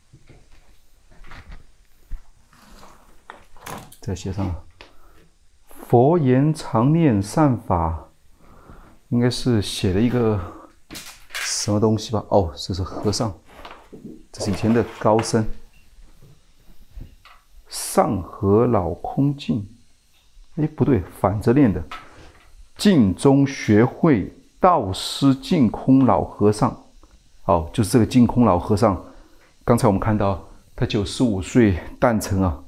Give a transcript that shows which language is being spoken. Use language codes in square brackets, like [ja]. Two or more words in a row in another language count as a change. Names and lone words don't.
[zh] 再寫上了佛言常念善法，應該是寫了一個什麼東西吧？哦，這是和尚，這是以前的高僧。上合老空淨，哎，不對，反着念的。淨中學會道師淨空老和尚，哦，就是這個淨空老和尚。剛才我們看到他95歲誕辰啊。